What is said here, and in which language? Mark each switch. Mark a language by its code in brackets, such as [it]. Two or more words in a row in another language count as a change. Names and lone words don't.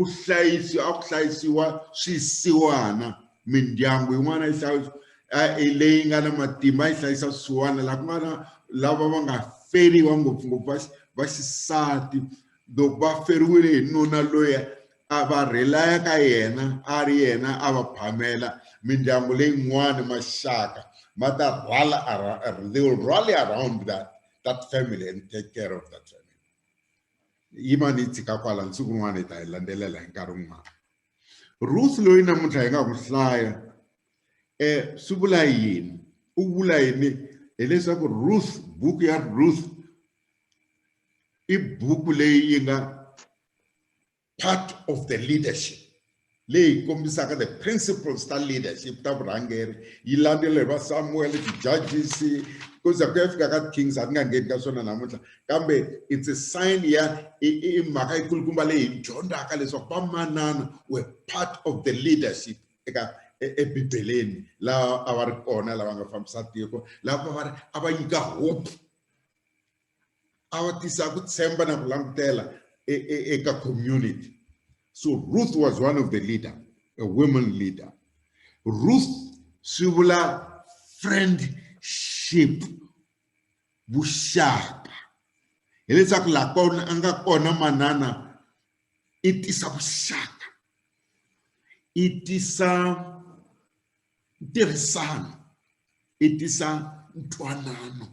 [ts] hlayisiwa swisiwana, mindyangu yin'wana yi leyi nga na matimba yi hlayisa swisiwana lava va nga feriwa ngopfungopfu va xisati loko va feriwile hi nuna loyi a va relaya ka yena a ri yena a va phamela mindyangu leyin'wana maxaka ma ta [en] they will rally around that family and take care of that family. [ts] Yima ni tshika kwala nsiku rin'wana hi ta yi landzelela hi nkarhi wun'wana. Ruth loyi namuntlha hi nga n'wi hlaya swi vula yini u vula yini hileswaku Ruth, buku ya Ruth i buku leyi yi nga part [en] of the leadership [ts] leyi kombisaka [en] the principles [ts] ta leadership ta vurhangeri yi landzela hi va Samuel, ti-Judges ku za ku ya fika ka Kings a ti nga ngheni ka swona namuntlha kambe [en] it's a sign [ts] ya i mhaka yikulukumba leyi hi dyondzaka leswaku vamanana [en] were part of the leadership [ts] eka ebibeleni laha a va ri kona lava nga fambisa tiko lava a va nyika hope a va tisa ku tshemba na ku langutela eka community. [en] So Ruth was one of the leader, a woman leader. [ts] Ruth swi vula friendship, vuxaka. Hileswaku la kona a nga kona manana i tisa vuxaka, i tisa ntirhisano, i tisa ntwanano.